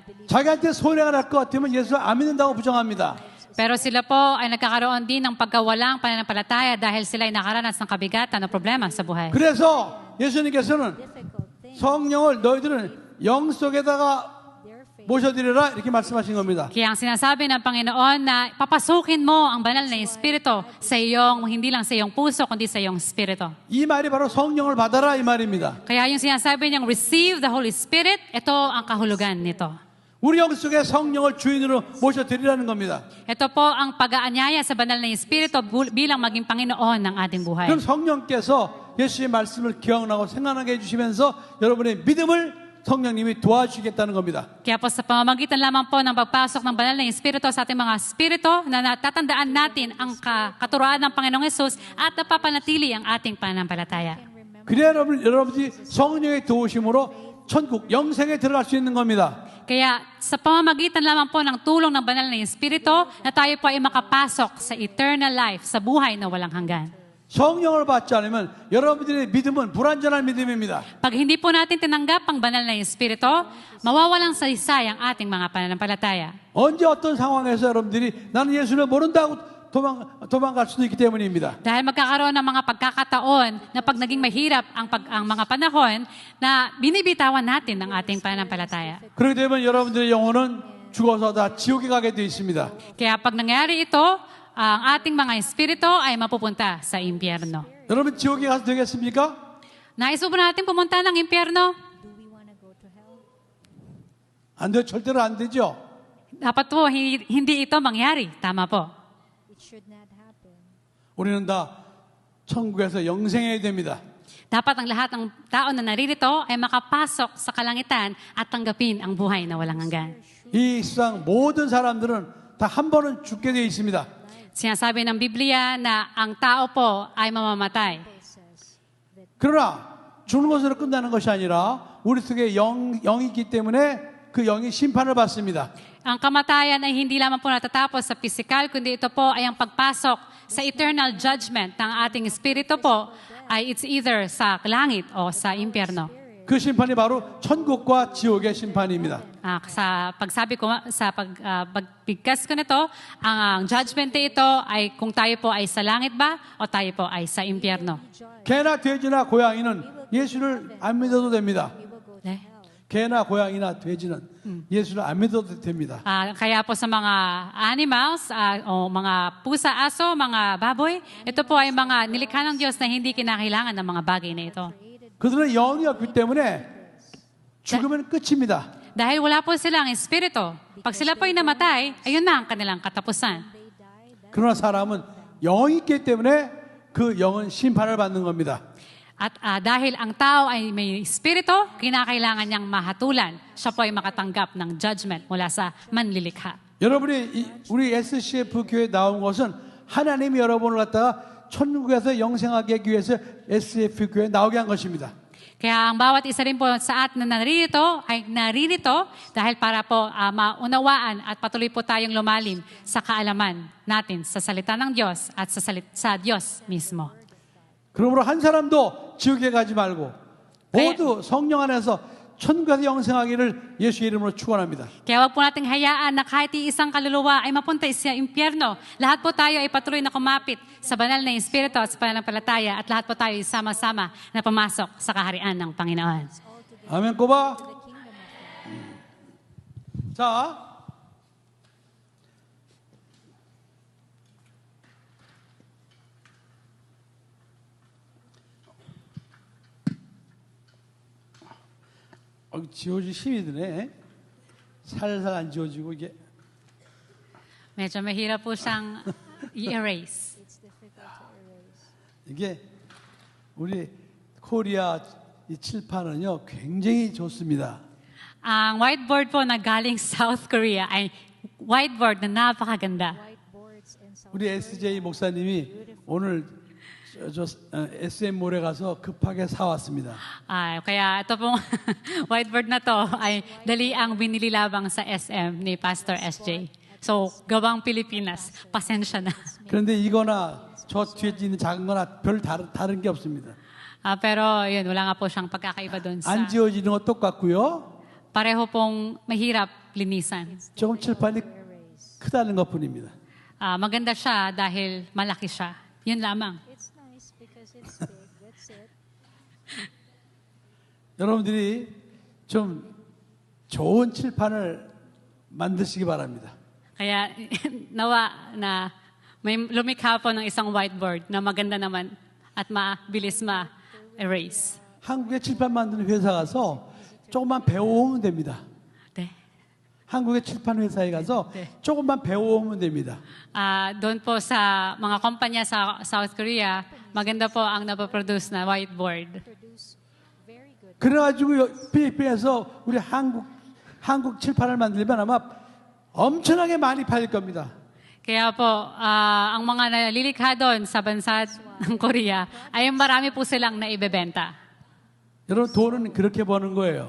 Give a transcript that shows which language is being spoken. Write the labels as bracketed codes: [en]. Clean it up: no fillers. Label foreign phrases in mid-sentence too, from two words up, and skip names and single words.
[ko] 자기한테 손해가 날 것 같으면 예수 안 믿는다고 부정합니다. [tl] Pero sila po ay nagkakaroon din ng pagkawalang pananampalataya dahil sila ay nakaranas ng kabigatan o problema sa buhay. [ko] 그래서 예수님께서는 성령을 너희들은 영 속에다가 모셔드리라 이렇게 말씀하신 겁니다. [tl] Kaya ang sinasabi ng Panginoon na papasukin mo ang banal na Espiritu sa iyong, hindi lang sa iyong puso, kundi sa iyong Espiritu. [ko] 이 말이 바로 성령을 받아라 이 말입니다. [tl] Kaya yung sinasabi niyang [en] receive the Holy Spirit, [tl] ito ang kahulugan nito. [ko] 우리 영 속에 성령을 주인으로 모셔드리라는 겁니다. [tl] Ito po ang pag-aanyaya sa banal na Espiritu bilang maging Panginoon ng ating buhay. [ko] 그럼 성령께서 예수의 말씀을 기억나고 생각나게 해주시면서 여러분의 믿음을 성령님이 도와주시겠다는 겁니다. [tl] Kaya po sa pamamagitan lamang po ng pagpasok ng banal na Espiritu sa ating mga espiritu na natatandaan natin ang katuroan ng Panginoong Hesus at napapanatili ang ating pananampalataya. [ko] 그래야 여러분이 성령의 도우심으로 천국 영생에 들어갈 수 있는 겁니다. [tl] Kaya sa pamamagitan lamang po ng tulong ng banal na Espiritu na tayo po ay makapasok sa [en] eternal life, [tl] sa buhay na walang hanggan. [ko] 성령을 받지 않으면 여러분들의 믿음은 불완전한 믿음입니다. [tl] Pag hindi po natin tinanggap ang banal na Espiritu, mawawalang saysay ang ating mga pananampalataya. [ko] 언제 어떤 상황에서 여러분들이 나는 예수를 모른다고 도망갈 수도 있기 때문입니다. [tl] Dahil magkakaroon ng mga pagkakataon na pag naging mahirap ang mga panahon na binibitawan natin ang ating pananampalataya. [ko] 그렇게 되면 여러분들의 영혼은 죽어서 다 지옥에 가게 되어 있습니다. [tl] Kaya pag nangyari ito, ang ating mga espiritu ay mapupunta sa impyerno. [ko] 여러분 지옥에 가서 되겠습니까? [tl] Nais mo ba natin pumunta ng impyerno? [ko] 안 돼요. 절대로 안 되죠. [tl] Dapat po, hindi ito mangyari. Tama po. [ko] 우리는 다 천국에서 영생해야 됩니다. [tl] Dapat ang lahat ng tao na naririto ay makapasok sa kalangitan at tanggapin ang buhay na walang hanggan. [ko] 이 세상 모든 사람들은 다 한 번은 죽게 되어 있습니다. [tl] Sinasabi ng Biblia na ang tao po ay mamamatay. [ko] 그러나 죽는 것으로 끝나는 것이 아니라 우리 속에 영이 있기 때문에 그 영이 심판을 받습니다. [tl] Ang kamatayan ay hindi lamang po natatapos sa physical, kundi ito po ay ang pagpasok sa [en] eternal judgment [tl] ng ating espiritu po ay [en] it's either [tl] sa langit o sa impyerno. [ko] 그 심판이 바로 천국과 지옥의 심판입니다. [tl] Sa pagsabi ko, sa pagbigkas ko nito, ang judgment ito ay kung tayo po ay sa langit ba o tayo po ay sa impyerno. [ko] 개나 돼지나 고양이는 예수를 안 믿어도 됩니다. 네? 개나 고양이나 돼지는 예수를 안 믿어도 됩니다. [tl] Kaya po sa mga animals, o mga pusa, aso, mga baboy, ito po ay mga nilikha ng Diyos na hindi kinakailangan ng mga bagay na ito. [ko] 그들은 영이 없기 때문에 죽으면 끝입니다. [tl] Dahil wala po silang espiritu. Pag sila po ay namatay, ayun na ang kanilang katapusan. [ko] 그러나 사람은 영이 있기 때문에 그 영은 심판을 받는 겁니다. [tl] At dahil ang tao ay may espiritu, kinakailangan niyang mahatulan. Siya po ay makatanggap ng judgment mula sa manlilikha. [ko] 여러분이 우리 SCF 교회에 나온 것은 하나님이 여러분을 갖다가 천국에서 영생하게 하기 위해서 SCF 교회에 나오게 한 것입니다. [tl] Kaya ang bawat isa rin po sa atin na naririto dahil para po maunawaan at patuloy po tayong lumalim sa kaalaman natin sa salita ng Diyos at sa Diyos mismo. [ko] 그러므로 한 사람도 지옥에 가지 말고 모두 성령 안에서 천국에서 영생하기를 예수 이름으로 축원합니다. [tl] Kaya wag po nating hayaan na kahit isang kaluluwa ay mapunta sa impyerno. Lahat po tayo ay patuloy na kumapit sa banal na Espiritu at sa pananampalataya at lahat po tayo ay sama-sama na pumasok sa kaharian ng Panginoon. [ko] 아멘 꼬바. 자, 지워질 힘이 드네. 살살 안 지워지고 이게. [tl] Medyo mahirap po siyang i-erase. [ko] 이게 우리 코리아 이 칠판은요 굉장히 좋습니다. [tl] Ang whiteboard po na galing South Korea ay whiteboard na napakaganda. [ko] 우리 SJ 목사님이 오늘 SM몰에 가서 급하게 사왔습니다. [tl] Kaya ito pong whiteboard na to ay dali ang binili labang sa SM ni Pastor SJ. So, gawang Pilipinas. Pasensya na. [ko] 그런데 이거나 저 뒤에 있는 작은 거나 별 다른 게 없습니다. [tl] Pero yun, wala nga po siyang pagkakaiba doon sa... [ko] 안 지워지는 거 똑같고요. [tl] Pareho pong mahirap linisan. [ko] 조금 칠판이 크다는 것뿐입니다. [tl] Maganda siya dahil malaki siya. Yun lamang. [en] It's nice because it's big. That's it. [ko] 여러분들이 좀 좋은 칠판을 만드시기 바랍니다. [tl] Kaya nawa na may lumikha po ng isang whiteboard na maganda naman at mabilis ma-erase. [ko] 한국에 칠판 만드는 회사 가서 조금만 배워오면 됩니다. 네. 한국의 칠판 회사에 가서 네. 조금만 배워오면 됩니다. [tl] Doon po sa mga kumpanya sa South Korea, maganda po ang napoproduce na whiteboard. [en] Produce very good. [ko] 그래가지고 필리핀에서 우리 한국 칠판을 만들면 아마 엄청나게 많이 팔릴 겁니다. [tl] Kaya po, ang mga nalilikha doon sa bansa ng Korea ay marami po silang naibebenta. [ko] 여러분 돈은 그렇게 버는 거예요.